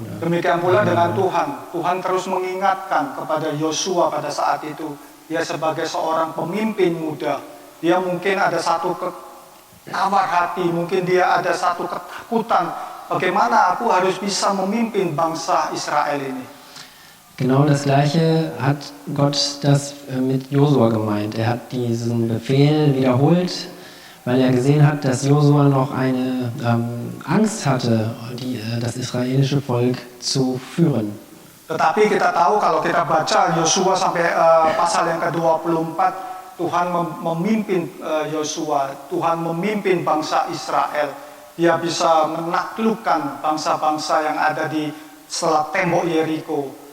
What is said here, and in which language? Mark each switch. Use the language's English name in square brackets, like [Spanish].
[Indonesian] Demikian pula dengan Tuhan. Tuhan terus mengingatkan kepada Yosua pada saat itu. Dia sebagai seorang pemimpin muda. Dia mungkin ada satu tawar hati, mungkin dia ada satu ketakutan. Bagaimana aku harus bisa memimpin bangsa Israel ini? [German] Genau das Gleiche hat Gott das mit Josua gemeint. Er hat diesen Befehl wiederholt, weil er gesehen hat, dass Josua noch eine Angst hatte, das israelische Volk zu führen. [Indonesian] Tetapi kita tahu kalau kita baca Yosua sampai pasal yang ke-24, Tuhan memimpin Yosua, Tuhan memimpin bangsa Israel. Dia bisa menaklukkan bangsa-bangsa yang ada di setelah tembok Yeriko.